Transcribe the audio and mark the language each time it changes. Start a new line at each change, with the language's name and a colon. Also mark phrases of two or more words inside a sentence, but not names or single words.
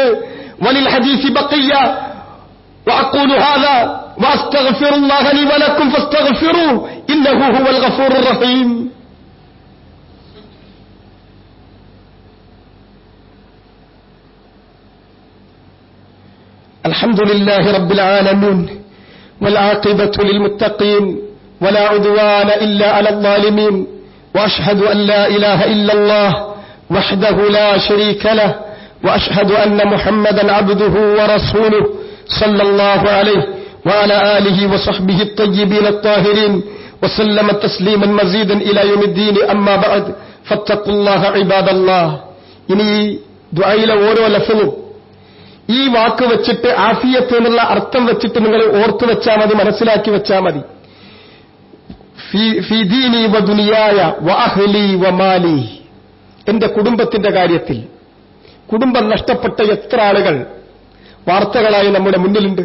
Arabic: وللحديث بقية وأقول هذا وأستغفر الله لي ولكم فاستغفروا إنه هو الغفور الرحيم. الحمد لله رب العالمين والعاقبة للمتقين ولا عدوان إلا على الظالمين وأشهد أن لا إله إلا الله وحده لا شريك له وأشهد أن محمدا عبده ورسوله صلى الله عليه وعلى آله وصحبه الطيبين الطاهرين وسلم تسليما مزيدا إلى يوم الدين أما بعد فاتقوا الله عباد الله.
Malayalam: ഇനി ദുആയിലെ ഓരോ ലഫ്ളും ഈ വാക്ക് വെച്ചിട്ട്, ആഫിയത്ത് എന്നുള്ള അർത്ഥം വെച്ചിട്ട് നിങ്ങൾ ഓർത്തു വെച്ചാൽ മതി, മനസ്സിലാക്കി വെച്ചാൽ മതി.
Arabic: في ديني ودنياي وأهلي ومالي.
Malayalam: എന്റെ കുടുംബത്തിന്റെ കാര്യത്തിൽ, കുടുംബം നഷ്ടപ്പെട്ട എത്ര ആളുകൾ വാർത്തകളായി നമ്മുടെ മുന്നിലുണ്ട്.